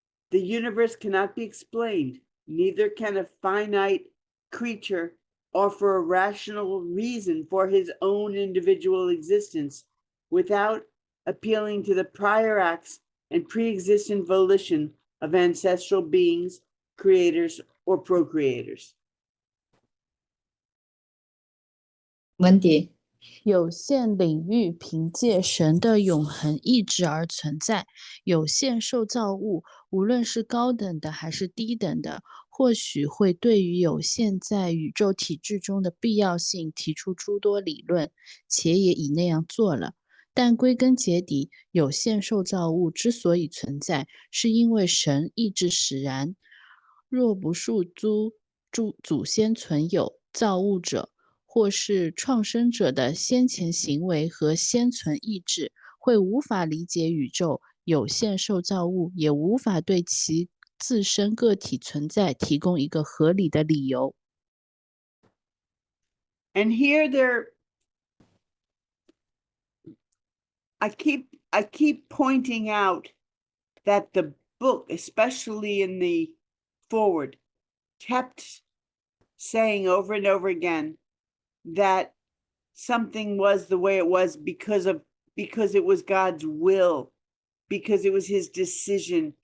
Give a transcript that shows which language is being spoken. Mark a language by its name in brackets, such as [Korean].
[English] The universe cannot be explained, neither can a finite creature offer a rational reason for his own individual existence without appealing to the prior acts and pre-existent volition of ancestral beings, creators, or procreators. Wendy， [Chinese] 有限领域凭借神的永恒意志而存在，有限受造物，无论是高等的还是低等的，或许会对于有限在宇宙体制中的必要性提出诸多理论，且也已那样做了。但归根结底，有限受造物之所以存在，是因为神意志使然。若不述祖先存有造物者，或是创生者的先前行为和先存意志，会无法理解宇宙有限受造物，也无法对其自身个体存在提供一个合理的理由。 [English] And here I keep pointing out that the book, especially in the forward, kept saying over and over again that something was the way it was because it was God's will, because it was his decision.